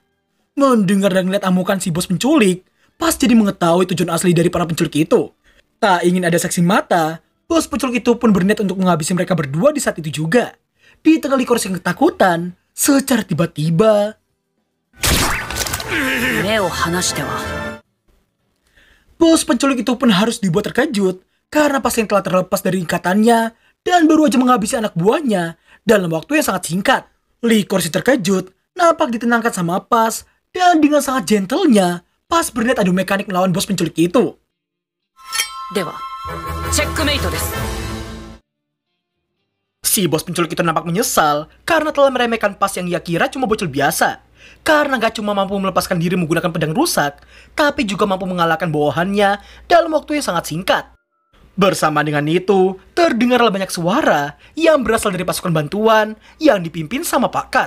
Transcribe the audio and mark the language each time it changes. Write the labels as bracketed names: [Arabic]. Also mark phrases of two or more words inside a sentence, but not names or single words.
[Indonesian] Mendengar dan melihat amukan si bos penculik, Pas jadi mengetahui tujuan asli dari para penculik itu. Tak ingin ada saksi mata, bos penculik itu pun berniat untuk menghabisi mereka berdua di saat itu juga. Di tengah Licorice yang ketakutan, secara tiba-tiba [Japanese] 目を離しては。 [Indonesian] Bos penculik itu pun harus dibuat terkejut karena pasien telah terlepas dari ikatannya dan baru aja menghabisi anak buahnya dalam waktu yang sangat singkat. Licorice terkejut, nampak ditenangkan sama Pas, dan dengan sangat gentlenya, Pas berniat adu mekanik melawan bos penculik itu. [Japanese] ではチェックメイトです。 [Indonesian] Si bos penculik itu nampak menyesal karena telah meremehkan Pas yang ia kira cuma bocil biasa. Karena gak cuma mampu melepaskan diri menggunakan pedang rusak, tapi juga mampu mengalahkan bawahannya dalam waktu yang sangat singkat. Bersama dengan itu, terdengarlah banyak suara yang berasal dari pasukan bantuan yang dipimpin sama Pak Kas.